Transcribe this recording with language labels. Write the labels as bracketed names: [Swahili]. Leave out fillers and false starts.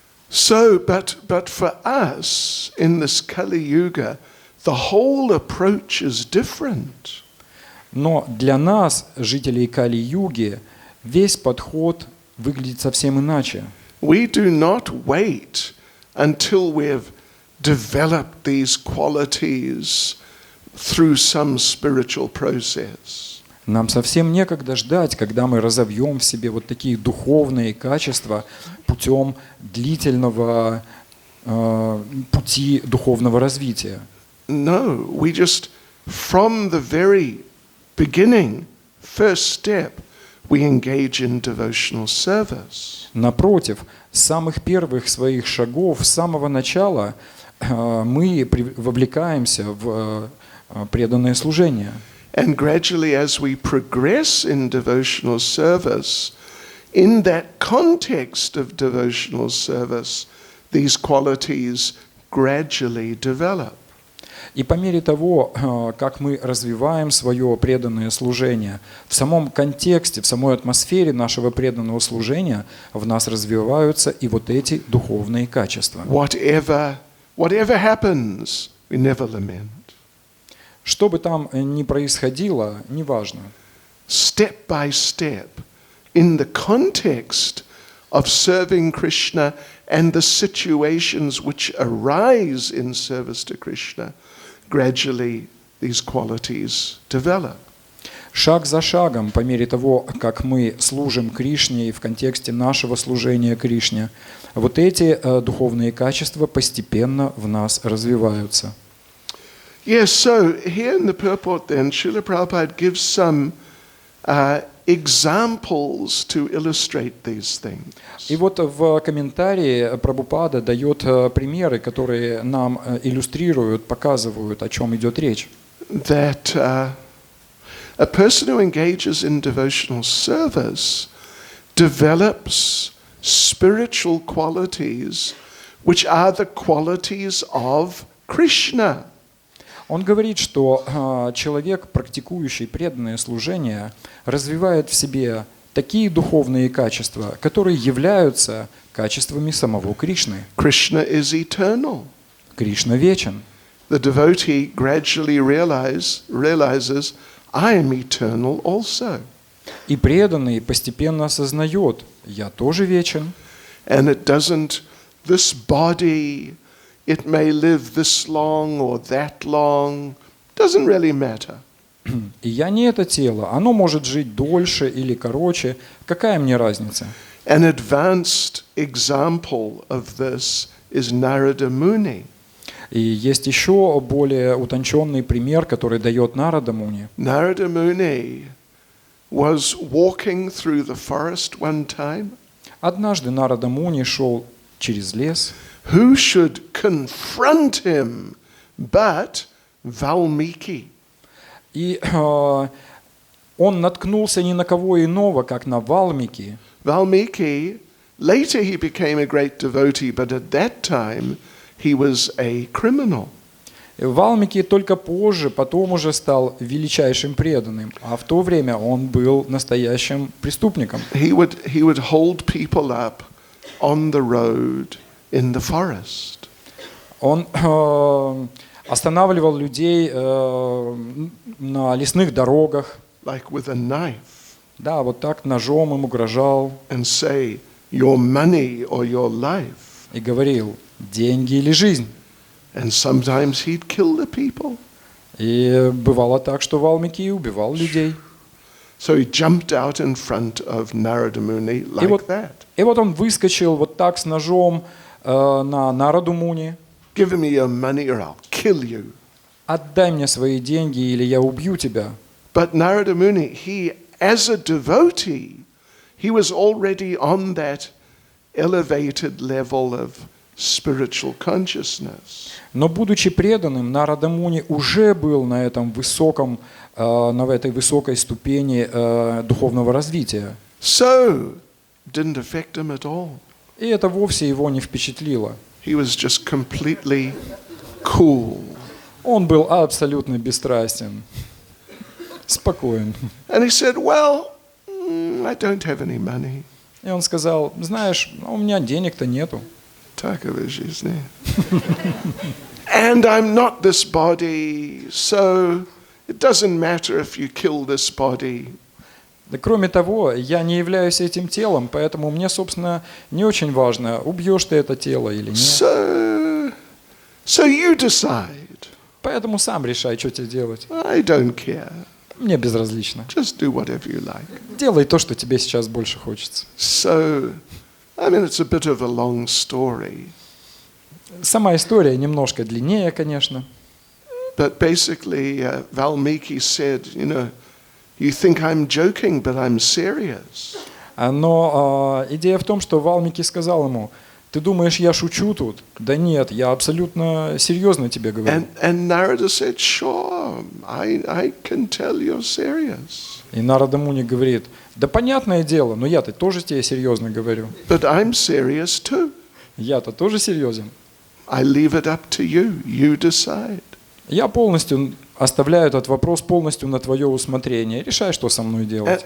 [English] So, but for us in this Kali Yuga, the whole approach is different. [Russian] Но для нас, жителей Кали-юги, весь подход выглядит совсем иначе. [English] We do not wait until we have developed these qualities through some spiritual process. [Russian] Нам совсем некогда ждать, когда мы разовьем в себе вот такие духовные качества путем длительного пути духовного развития. [English] No, we just, from the very beginning, first step, we engage in devotional service. [Russian] Напротив, с самых первых своих шагов, с самого начала мы вовлекаемся в преданное служение. [English] And gradually, as we progress in devotional service, in that context of devotional service, these qualities gradually develop. [Russian] И по мере того, как мы развиваем свое преданное служение, в самом контексте, в самой атмосфере нашего преданного служения в нас развиваются и вот эти духовные качества. [English] Whatever happens, we never lament. [Russian] Что бы там ни происходило, неважно. [English] Step by step, in the context of serving Krishna and the situations which arise in service to Krishna, gradually these qualities develop. [Russian] Шаг за шагом, по мере того, как мы служим Кришне и в контексте нашего служения Кришне, вот эти духовные качества постепенно в нас развиваются. [English] Yes, so here in the purport then, Srila Prabhupada gives some examples to illustrate these things. [Russian] И вот в комментарии Прабхупада дает примеры, которые нам иллюстрируют, показывают, о чем идет речь. [English] That a person who engages in devotional service develops spiritual qualities which are the qualities of Krishna. [Russian] Он говорит, что человек, практикующий преданное служение, развивает в себе такие духовные качества, которые являются качествами самого Кришны. [English] Krishna is eternal. [Russian] Кришна вечен. [English] The devotee gradually realizes, I am eternal also. [Russian] И преданный постепенно осознает, я тоже вечен. [English] And it doesn't, this body, it may live this long or that long, doesn't really matter. [Russian] И я не это тело, оно может жить дольше или короче, какая мне разница? [English] An advanced example of this is Narada Muni. [Russian] И есть еще более утонченный пример, который дает Нарада Муни. [English] Narada Muni was walking through the forest one time. [Russian] Однажды Нарада Муни шел через лес. [English] Who should confront him but Valmiki? [Russian] И он наткнулся ни на кого иного, как на Валмики. [English] Valmiki, later he became a great devotee, but at that time he was a criminal. [Russian] Валмики только позже, потом уже стал величайшим преданным, а в то время он был настоящим преступником. [English] He would hold people up on the road in the forest. [Russian] Он останавливал людей на лесных дорогах, [English] Like with a knife, [Russian] да, вот так ножом им угрожал [English] and say, your money or your life. [Russian] и говорил: деньги или жизнь. [English] And sometimes he'd kill the people. [Russian] И бывало так, что Валмики убивал людей. [English] So he jumped out in front of Narada Muni like that. [Russian] И вот он выскочил вот так с ножом на Нараду Муни. [English] Give me your money or I'll kill you. [Russian] Отдай мне свои деньги, или я убью тебя. [English] But Narada Muni, he, as a devotee, he was already on that elevated level of spiritual consciousness. [Russian] Но будучи преданным, Нарада Муни уже был на этом высоком, на этой высокой ступени духовного развития. [English] So, didn't affect him at all. [Russian] И это вовсе его не впечатлило. [English] He was just completely cool. [Russian] Он был абсолютно бесстрастен, спокоен. [English] And he said, well, I don't have any money. [Russian] И он сказал: знаешь, у меня денег-то нету. [English] Takover [Russian] жизни. [English] And I'm not this body, so it doesn't matter if you kill this body. [Russian] Да кроме того, я не являюсь этим телом, поэтому мне, собственно, не очень важно, убьешь ты это тело или нет. [English] So you decide. [Russian] Поэтому сам решай, что тебе делать. [English] I don't care. [Russian] Мне безразлично. [English] Just do whatever you like. [Russian] Делай то, что тебе сейчас больше хочется. [English] So, I mean, it's a bit of a long story. [Russian] Сама история немножко длиннее, конечно. [English] But basically, Valmiki said, you know, you think I'm joking, but I'm serious. [Russian] Но идея в том, что Валмики сказал ему: ты думаешь, я шучу тут? Да нет, я абсолютно серьезно тебе говорю. [English] And Narada said, sure, I can tell you're serious. [Russian] И Нарада Муни говорит: да понятное дело, но я-то тоже тебе серьезно говорю. [English] But I'm serious too. [Russian] Я-то тоже серьезен. [English] I leave it up to you. You decide. [Russian] Я полностью оставляю этот вопрос полностью на твое усмотрение. Решай, что со мной делать.